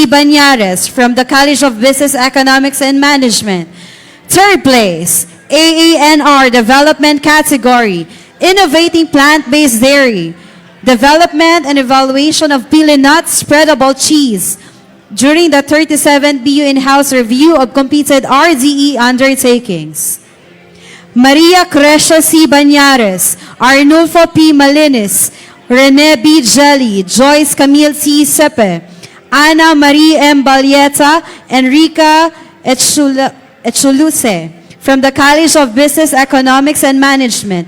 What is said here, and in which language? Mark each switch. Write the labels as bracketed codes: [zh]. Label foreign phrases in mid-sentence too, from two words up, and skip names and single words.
[en] Banyares from the College of Business, Economics, and Management. Third place, AANR Development Category, Innovating Plant-Based Dairy, Development and Evaluation of Pili Nut Spreadable Cheese, during the 37th BU in-house review of completed RDE undertakings. Maria Crescia C. Banyares, Arnulfo P. Malinis, Rene B. Jelly, Joyce Camille C. Sepe, Ana Marie M. Balieta, Enrica Echuluse, from the College of Business, Economics, and Management.